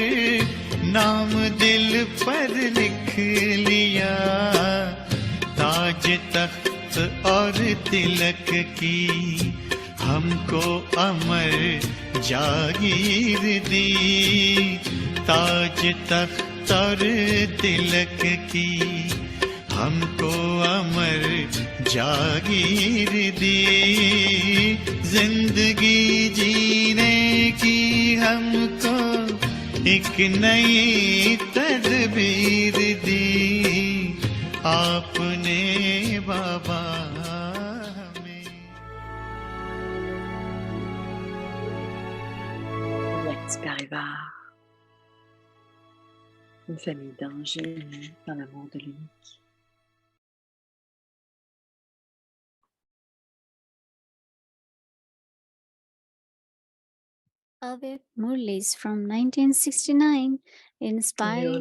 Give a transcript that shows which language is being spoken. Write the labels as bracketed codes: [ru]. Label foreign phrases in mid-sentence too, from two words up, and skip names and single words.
[hi] नाम दिल पर लिख लिया ताज तख्त और तिलक की हमको अमर जागीर दी ताज तख्त और तिलक की हमको अमर जागीर दी जिंदगी जीने की हमको एक नई तदबीर दी आपने बाबा हमें [fr] Une famille d'anges unis dans l'amour de l'unique. [en] Avec Murlis from 1969, inspired.